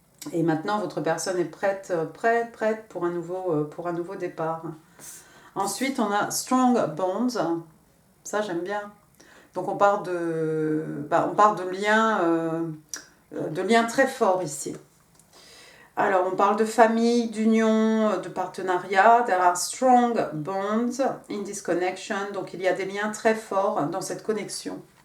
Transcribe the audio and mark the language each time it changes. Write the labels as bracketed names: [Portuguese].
[French] Et maintenant, votre personne est prête pour un nouveau départ. Ensuite, on a Strong Bonds. Ça, j'aime bien. Donc, on part de liens très forts ici. Alors, on parle de famille, d'union, de partenariat. [English] There are strong bonds in this connection. [French] Donc, il y a des liens très forts dans cette connexion.